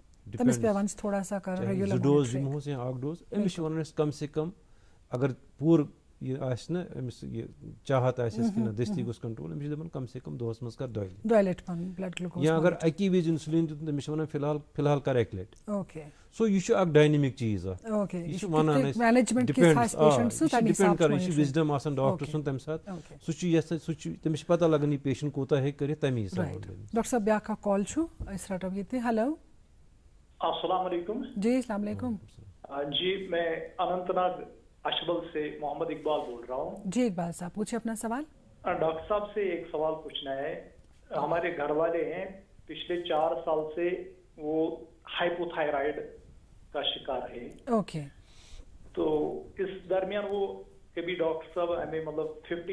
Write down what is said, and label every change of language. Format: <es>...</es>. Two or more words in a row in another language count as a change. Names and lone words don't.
<ks>2 ڈوز دِمہوس یا 1 ڈوز أمِس چھِ وَنان أسۍ</ks> <ur>کم سے کم</ur> <ks>اگر پوٗرٕ یہِ آسہِ نہ أمِس یہِ چاہت آسٮ۪س کہِ نہ دٔستی گوٚژھ کَنٹرول أمِس چھِ دَپان</ks> <ur>کم سے کم</ur> <ks>دۄہَس منٛز کر 2 لَٹہِ یا اگر اَکی وِزِ اِنسُلِن دیُت تٔمِس چھِ وَنان فِلحال کر 1 لَٹہِ سو یہِ چھُ اکھ ڈاینمِک چیٖز اکھ یہِ چھُ وَنان أسۍ ڈِپینڈ کران یہِ چھُ وِزڈم آسان ڈاکٹر سُنٛد تَمہِ ساتہٕ سُہ چھُ یژھان تٔمِس چھِ پتہ لگان یہِ پیشنٹ کوٗتاہ ہیٚکہِ کٔرِتھ تَمی حِسابہٕ ڈاکٹر صٲب بیٛاکھ اکھ کال چھُ أسۍ رَٹو ییٚتہِ ہیلو</ks> <ar>السلام علیکم جی السلام علیکم</ar> <ur>جی میں اننت ناگ اشبل سے محمد اقبال بول رہا ہوں جی اقبال صاحب پوچھیے اپنا سوال ڈاکٹر صاحب سے ایک سوال پوچھنا ہے ہمارے گھر والے ہیں پچھلے 4 سال سے وہ ہائپوتھائرائڈ کا شکار ہے تو اس درمیان وہ کبھی ڈاکٹر صاحب ہمیں مطلب 50</ur>